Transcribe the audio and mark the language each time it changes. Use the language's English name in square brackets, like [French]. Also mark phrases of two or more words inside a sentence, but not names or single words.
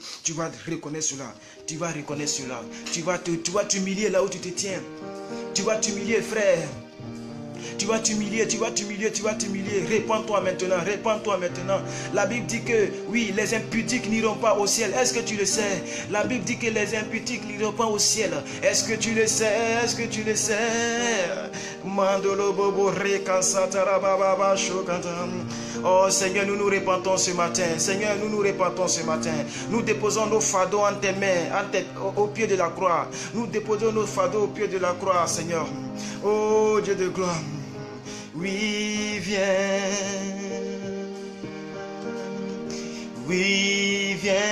[French] Tu vas reconnaître cela, tu vas reconnaître cela, tu vas t'humilier là où tu te tiens, tu vas t'humilier frère. Tu vas t'humilier, tu vas t'humilier, tu vas t'humilier. Répands-toi maintenant, répands-toi maintenant. La Bible dit que, oui, les impudiques n'iront pas au ciel. Est-ce que tu le sais? La Bible dit que les impudiques n'iront pas au ciel. Est-ce que tu le sais? Est-ce que tu le sais? Mandolo bobo baba oh Seigneur, nous nous répandons ce matin. Seigneur, nous nous répandons ce matin. Nous déposons nos fardeaux en tes mains, au pied de la croix. Nous déposons nos fardeaux au pied de la croix, Seigneur. Oh Dieu de gloire. Oui, viens. Oui, viens.